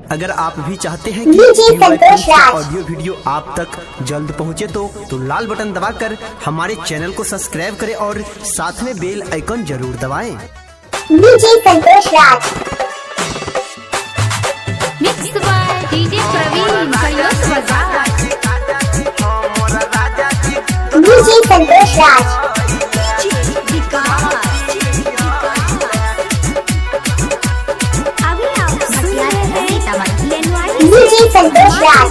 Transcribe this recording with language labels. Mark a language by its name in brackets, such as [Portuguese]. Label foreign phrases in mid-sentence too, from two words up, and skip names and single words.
[Hindi] अगर आप भी चाहते हैं कि [English] audio video [Hindi] आप तक जल्द पहुंचे तो लाल बटन दबाकर हमारे चैनल को सब्सक्राइब करें और साथ में [English] bell icon [Hindi] जरूर दबाएं। डीजे संतोष राज, [English] Mix by DJ Praveen Kariyot Bazar. [Hindi] डीजे संतोष राज, डीजे संतोष राज,